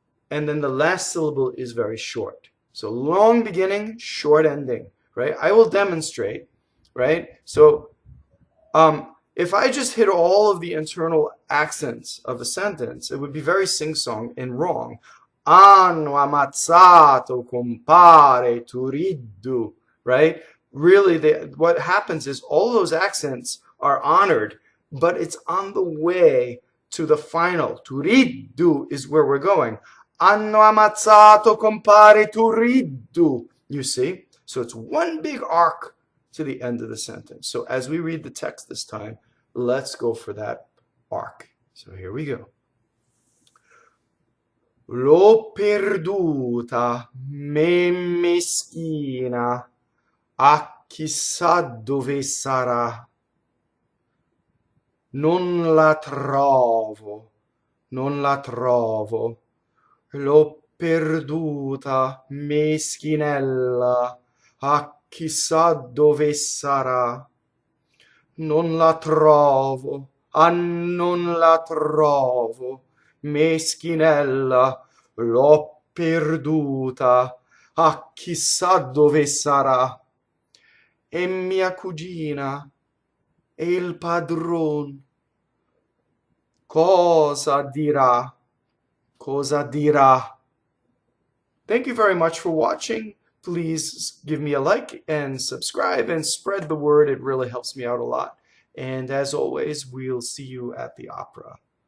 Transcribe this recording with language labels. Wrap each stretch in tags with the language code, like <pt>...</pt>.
<en>And then the last syllable is very short. So long beginning, short ending, right? I will demonstrate, right? So if I just hit all of the internal accents of a sentence, it would be very sing-song and wrong.</en> <it>Hanno ammazzato compare Turiddu,</it> <en>right? Really, what happens is all those accents are honored, but it's on the way to the final. Turiddu is where we're going.</en> <it>Hanno ammazzato compare Turiddu.</it> <en>You see? So it's one big arc to the end of the sentence. So as we read the text this time, let's go for that arc. So here we go.</en> <it>L'ho perduta, mmeschina, chissà dove sarà. Non la trovo, non la trovo. L'ho perduta, meschinɛlla, chissà dove sarà. Non la trovo, non la trovo. Meschinella, l'ho perduta, chissà dove sarà. E mia cugina e il padron, cosa dirà, cosa dirà.</it> <en>Thank you very much for watching. Please give me a like and subscribe and spread the word. It really helps me out a lot. And as always, we'll see you at the opera.</en>